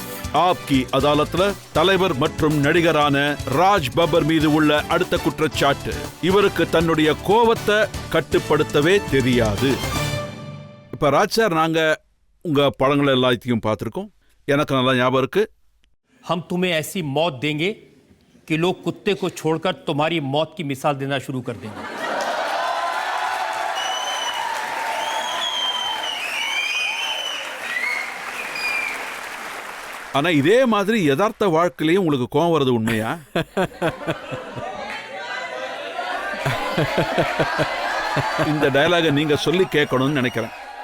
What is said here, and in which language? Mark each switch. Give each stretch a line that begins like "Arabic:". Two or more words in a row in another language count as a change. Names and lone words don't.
Tamil: ஆப்கி அதாலத்ல தலைவர் மற்றும் நடிகரான ராஜ் பப்பர் மீது உள்ள அடுத்த குற்றச்சாட்டு, இவருக்கு தன்னுடைய கோவத்தை கட்டுப்படுத்தவே தெரியாது. இப்ப ராஜ் சார், நாங்க உங்க படங்கள் எல்லாத்தையும் பார்த்திருக்கோம். எனக்கு நல்லா ஞாபகம் இருக்கு.
Hindi: हम तुम्हें ऐसी मौत देंगे कि लोग कुत्ते को छोड़कर तुम्हारी मौत की मिसाल देना शुरू कर देंगे.
Tamil: ஆனா இதே மாதிரி யதார்த்த வாழ்க்கையிலையும் உங்களுக்கு கோவம் வருது உண்மையா? இந்த டயலாக நீங்க சொல்லி கேட்கணும்னு நினைக்கிறேன்.